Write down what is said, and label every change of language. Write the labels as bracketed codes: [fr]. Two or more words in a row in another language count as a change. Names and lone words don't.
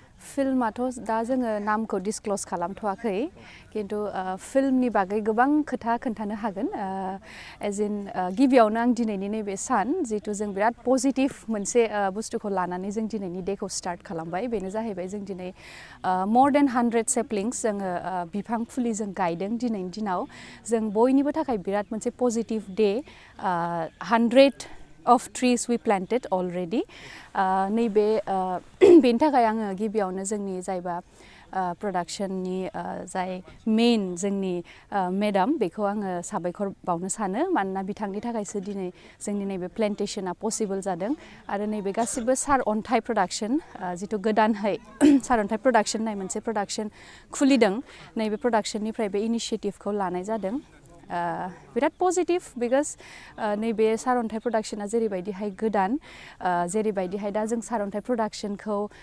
[brx] फिल्माथ' दा जोङो नामखौ डिसक्लोज खालामथ'वाखै किन्तु फिल्मनि बागै गोबां खोथा खोन्थानो हागोन एज इन गिबियावनो आं दिनैनि नैबे सान जिहेतु जों बिराद पजिटिभ मोनसे बुस्थुखौ लानानै जों दिनैनि डेखौ स्टार्ट खालामबाय बेनो जाहैबाय जों दिनै [en] more than 100 saplings [brx] जोङो बिफां फुलि जों गायदों दिनैनि दिनाव जों बयनिबो थाखाय बिराद मोनसे [en] positive day 100 of trees we planted already [brx] नैबे बेनि थाखाय आङो गिबियावनो जोंनि जायबा प्रडाक्शननि जाय मेन जोंनि मेडाम बेखौ आङो साबायखर बावनो सानो मानोना बिथांनि थाखायसो दिनै जोंनि नैबे प्लेन्टेशना पसिबल जादों आरो नैबे गासिबो सारअन्थाइ प्रडाक्शन जिथु गोदानहै सारअन्थाइ प्रडाक्शन होननाय मोनसे प्रडाक्शन खुलिदों नैबे प्रडाक्शननिफ्राय बे इनिशिएटिभखौ लानाय जादों बिराद पजिटिभ बिकज नैबे सारअन्थाइ प्रडाक्शना जेरैबायदिहाय गोदान जेरैबायदिहाय दा जों सारअन्थाइ प्रडाक्शनखौ